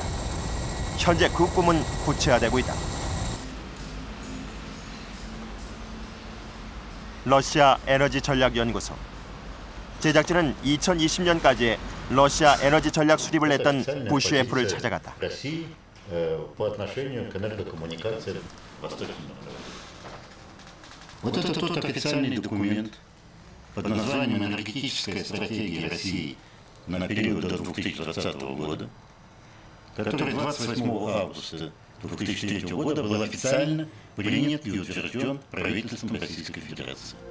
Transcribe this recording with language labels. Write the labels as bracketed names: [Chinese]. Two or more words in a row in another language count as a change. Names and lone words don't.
[Korean] 현재 그 꿈은 구체화되고 있다. 러시아 에너지 전략 연구소. 제작진은 2020년까지의 러시아 에너지 전략 수립을 했던 부시 F를 찾아갔다. [Russian] Вот это тот официальный документ под названием «Энергетическая стратегия России на период до 2020 года», который 28 августа 2003 года был официально принят и утвержден правительством Российской Федерации.